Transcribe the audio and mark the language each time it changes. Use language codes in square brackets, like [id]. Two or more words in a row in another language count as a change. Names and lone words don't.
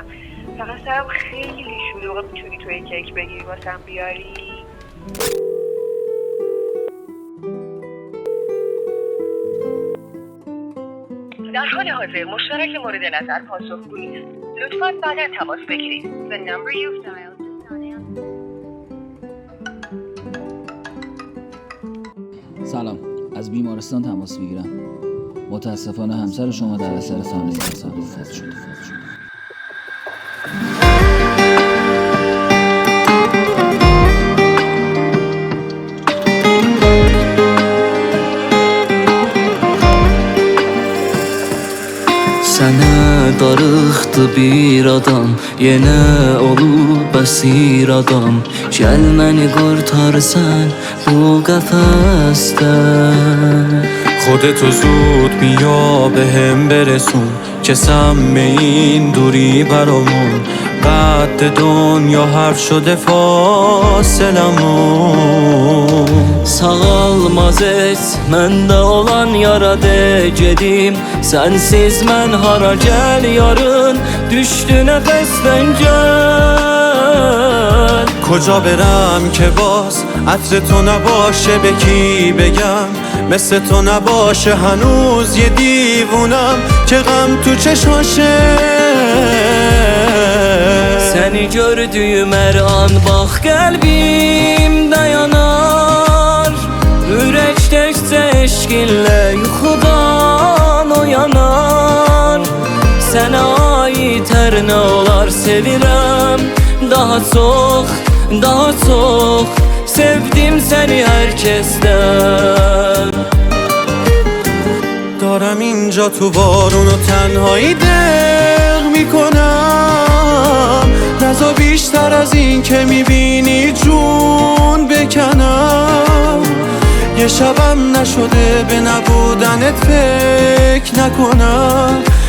[fa] فقط سرم خیلی شلوغه، میتونی توی کیک بگیری واسم بیاری؟ در حال حاضر مشترک مورد نظر پاسخگو نیست. لطفاً بعدا تماس بگیرید. [en] The number you've dialed is not answering. [fa] سلام، از بیمارستان تماس میگیرم. متاسفانه همسر شما در اثر حمله تصادف فوت شد. [az] Sənə darıxdı bir adam, yenə olub əsir adam. Gəl məni qurtarsan bu qəfəsdən. [fa] خودتو زود بیا به هم برسون که سم این دوری برامون. قد دنیا حرف شده فاصلمون. [az] Sağalmaz et məndə olan yara de gedim. Sənsiz mən hara gəl yarın, düşdü nəfəsdən gəl. [fa] کجا برم که باز عطر تو نباشه، به کی بگم مثل تو نباشه. هنوز یه دیوونم که غم تو چشماشه. [az] Səni gördüyüm hər an bax qəlbim dayanar. Ürək təkcə eşqinlə yuxudan oyanar. Sənə aid hər nə olar sevirəm. Daha çox, daha çox sevdim səni hər kəsdən. [fa] دارم اینجا تو بارون و تنهایی دق میکنم. نزا بیشتر از این که میبینی جون بکنم. یه شبم نشده به نبودنت فکر نکنم.